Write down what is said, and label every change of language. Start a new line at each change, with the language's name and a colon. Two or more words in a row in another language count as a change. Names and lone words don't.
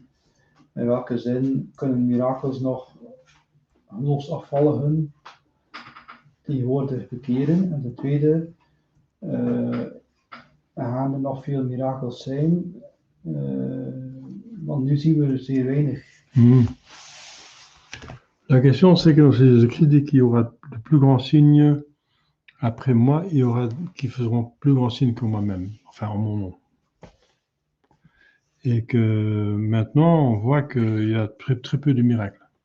Dutch: In welke zin kunnen mirakels nog geloofsafvalligen tegenwoordig bekeren? En ten tweede, gaan er nog veel mirakels zijn? Want nu zien we er zeer weinig. Mm.
French: La question, c'est que dans Jésus-Christ dit qu'il y aura de plus grands signes après moi, il y aura qui feront plus grands signes que moi-même, enfin en mon nom. Et que maintenant, on voit qu'il y a très peu de miracles.